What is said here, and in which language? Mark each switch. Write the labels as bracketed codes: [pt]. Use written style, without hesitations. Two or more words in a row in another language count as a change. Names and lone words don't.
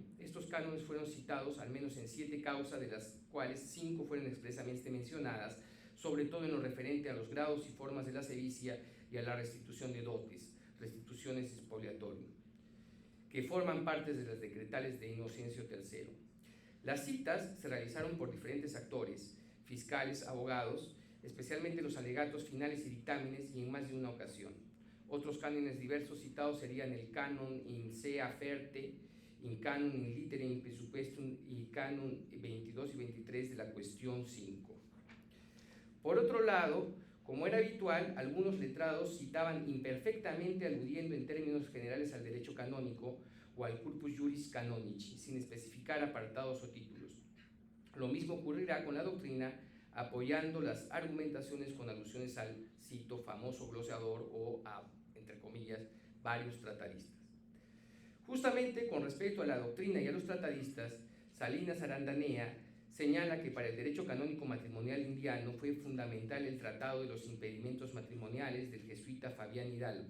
[es] Estos cánones fueron citados al menos en 7 causas, de las cuales 5 fueron expresamente mencionadas, sobre todo en lo referente a los grados y formas de la sevicia y a la restitución de dotes, restituciones expoliatorio, que forman parte de las decretales de Inocencio III. Las citas se realizaron por diferentes actores, fiscales, abogados, especialmente los alegatos finales y dictámenes, y en más de una ocasión. Otros cánones diversos citados serían el canon in se aferte, in canon in litere in presupuestum y canon 22 y 23 de la cuestión 5. Por otro lado, como era habitual, algunos letrados citaban imperfectamente, aludiendo en términos generales al derecho canónico o al [la] corpus juris canonici, [es] sin especificar apartados o títulos. Lo mismo ocurrirá con la doctrina, apoyando las argumentaciones con alusiones al, cito, famoso glosador o a, entre comillas, varios tratadistas. Justamente con respecto a la doctrina y a los tratadistas, Salinas Arandanea señala que para el derecho canónico matrimonial indiano fue fundamental el Tratado de los Impedimentos Matrimoniales del jesuita Fabián Hidalgo.